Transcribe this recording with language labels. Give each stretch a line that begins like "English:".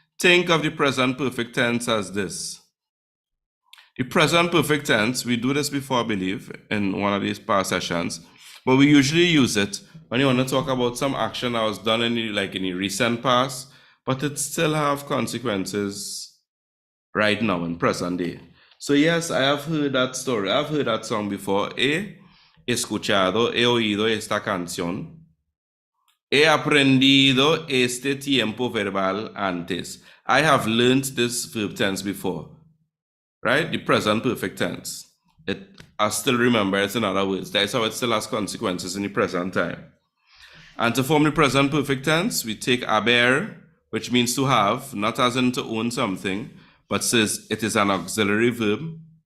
English: Think of the present perfect tense as this. The present perfect tense, we do this before, I believe, in one of these past sessions, but we usually use it when you want to talk about some action that was done in the recent past, but it still have consequences right now in present day. So yes, I have heard that story. I've heard that song before.
Spanish: He escuchado, he oído esta canción. He aprendido este tiempo verbal antes.
English: I have learned this verb tense before, right? The present perfect tense. I still remember it in other words. That's how it still has consequences in the present time. And to form the present perfect tense, we take haber, which means to have, not as in to own something, but says it is an auxiliary verb.